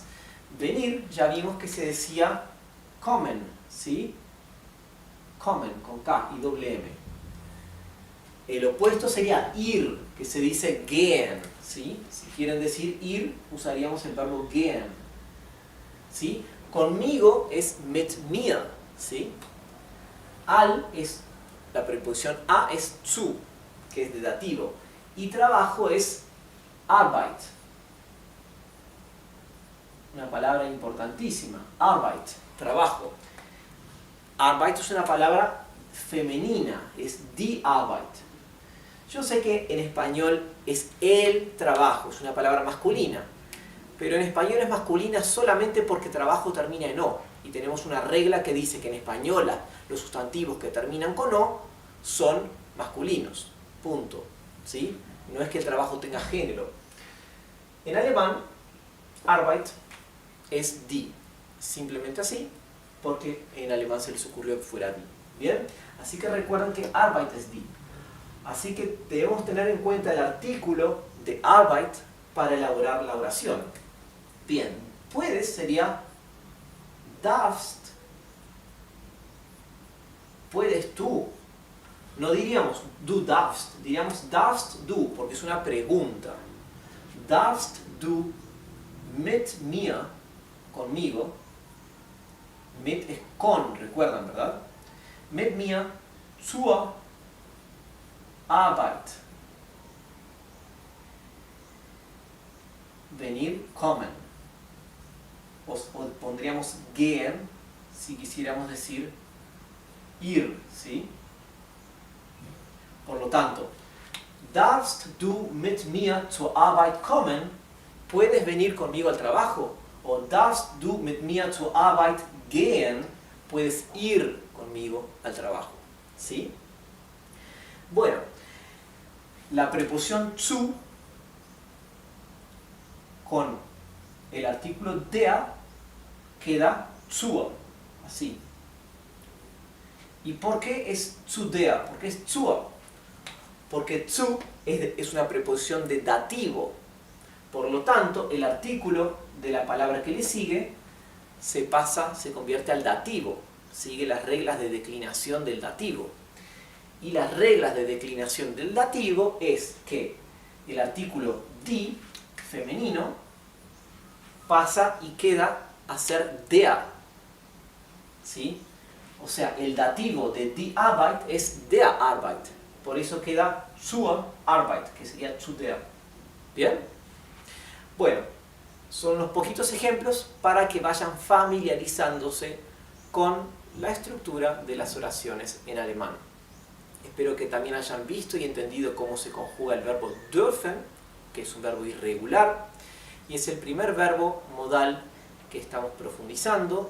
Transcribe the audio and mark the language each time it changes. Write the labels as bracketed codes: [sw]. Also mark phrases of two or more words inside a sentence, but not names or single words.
[es] Venir, ya vimos que se decía kommen, ¿sí? Kommen, con K y doble M. El opuesto sería ir, que se dice gehen, ¿sí? Si quieren decir ir, usaríamos el verbo gehen, ¿sí? Conmigo es [de] mit mir, [es] ¿sí? Al es, la preposición a es zu, que es de dativo. Y trabajo es Arbeit. Una palabra importantísima. Arbeit, trabajo. Arbeit es una palabra femenina, es die Arbeit. Yo sé que en español es el trabajo, es una palabra masculina. Pero en español es masculina solamente porque trabajo termina en o. Y tenemos una regla que dice que en español los sustantivos que terminan con o son masculinos. Punto. ¿Sí? No es que el trabajo tenga género. En alemán, Arbeit es die. Simplemente así, porque en alemán se les ocurrió que fuera die. ¿Bien? Así que recuerden que Arbeit es die. Así que debemos tener en cuenta el artículo de Arbeit para elaborar la oración. Bien, puedes sería darfst. Puedes tú. No diríamos [de] du darfst, [es] diríamos [de] darfst du, [es] porque es una pregunta. [de] Darfst du mit mir, [es] conmigo, mit es con, recuerdan, ¿verdad? [de] Mit mir zur Arbeit. [es] Venir, kommen. O pondríamos gehen si quisiéramos decir ir, ¿sí? Por lo tanto, [de] darfst du mit mir zur Arbeit kommen? [es] ¿Puedes venir conmigo al trabajo? [de] O darfst du mit mir zur Arbeit gehen? [es] ¿Puedes ir conmigo al trabajo? ¿Sí? Bueno, la preposición zu con el artículo der queda zur, así. ¿Y por qué es [de] zu der? [es] ¿Por qué es zur? Porque zu es una preposición de dativo. Por lo tanto, el artículo de la palabra que le sigue se convierte al dativo. Sigue las reglas de declinación del dativo. Y las reglas de declinación del dativo es que el artículo die, femenino, pasa y queda a ser der. ¿Sí? O sea, el dativo de [de] die Arbeit [es] es [de] der Arbeit. [es] Por eso queda [de] zur Arbeit, [es] que sería [de] zu der. [es] ¿Bien? Bueno, son unos poquitos ejemplos para que vayan familiarizándose con la estructura de las oraciones en alemán. Espero que también hayan visto y entendido cómo se conjuga el verbo dürfen, que es un verbo irregular, y es el primer verbo modal que estamos profundizando.